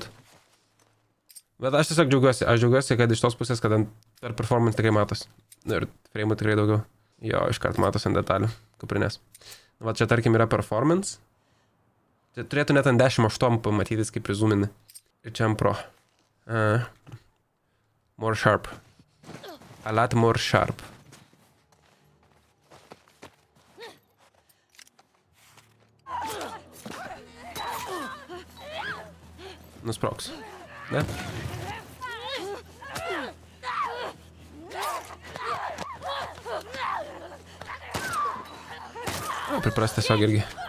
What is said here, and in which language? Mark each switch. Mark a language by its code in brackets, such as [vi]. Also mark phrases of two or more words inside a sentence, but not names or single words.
[lt] Bet aš tiesiog džiaugiuosi, kad iš tos pusės, kad per performance tikrai matos. Ir frame'ų tikrai daugiau. Jo, iškart matos ant detalių, kuprinės. Va čia tarkim yra performance. Tai turėtų net ant 10.8 pamatytis, kaip prizumini. Ir čia ant Pro. [en] More sharp. A lot more sharp. [lt] Nusproks. Ne? Pripras tiesiog irgi.